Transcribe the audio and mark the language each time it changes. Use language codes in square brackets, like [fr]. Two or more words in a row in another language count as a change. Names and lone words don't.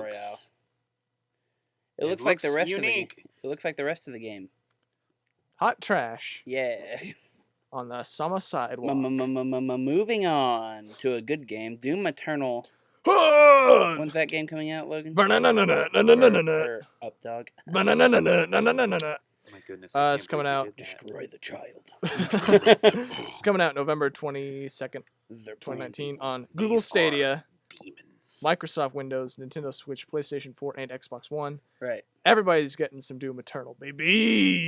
[en] looks. It looks like the rest unique. of the game. It looks like the rest of the game. Hot trash Yeah. on the summer sidewalk. Moving on to a good game, Doom Eternal. Oh When's that game coming out, Logan? Banana-na-na-na-na-na-na-na. Or UpDog. Banana-na-na-na-na-na-na. My goodness. I It's can't coming believe out. we did that. Destroy the child. It's coming out November 22nd, They're playing 2019 people. on Google These Stadia, Demons. Microsoft Windows, Nintendo Switch, PlayStation 4, and Xbox One. Right. Everybody's getting some Doom Eternal, baby.